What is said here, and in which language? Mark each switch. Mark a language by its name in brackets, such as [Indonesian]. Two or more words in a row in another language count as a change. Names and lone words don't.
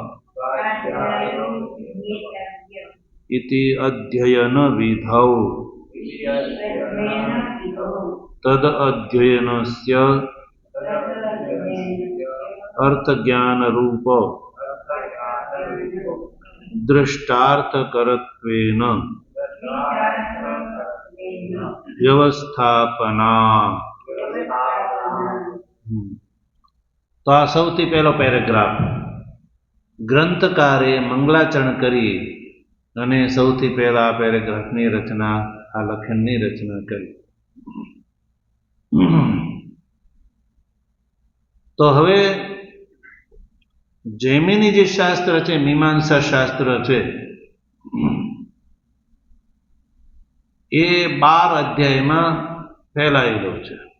[Sanskrit] इति अध्ययन विधौ तद अध्ययनस्य अर्थज्ञान रूप दृष्टार्थकरत्वेन व्यवस्थापना. [Gujarati] તો આ સૌથી પહેલો પેરેગ્રાફ. ગ્રંથકારે મંગલાચરણ કરી અને સૌથી પહેલા આ પેરેગ્રાફની રચના, આ લખનની રચના કરી. તો હવે જૈમિની જે શાસ્ત્ર છે, મીમાંસા શાસ્ત્ર છે, એ 12 અધ્યાયમાં ફેલાયેલો છે.